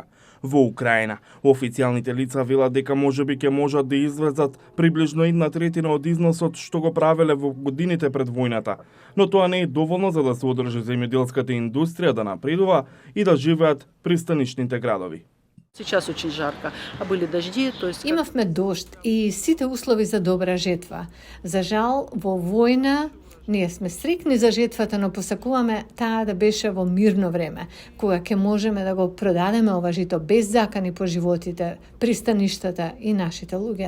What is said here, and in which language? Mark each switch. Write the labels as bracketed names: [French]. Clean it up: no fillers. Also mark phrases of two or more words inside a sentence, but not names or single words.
[Macedonian] Во Украина, официјалните лица велат дека можеби ќе можат да извезат приближно 1/3 од износот што го правеле во годините пред војната, но тоа не е доволно за да се одржи земјоделската индустрија да напредува и да живеат пристанишните градови. [Russian] Сейчас очень жарко, а были дожди, то есть... [Macedonian] Имавме дожд и сите услови за добра жетва. За жал, во војна ние сме стрикни за жетвата, но посакуваме таа да беше во мирно време, кога ќе можеме да го продадеме ова жито без закани по животите, пристаништата и нашите луѓе.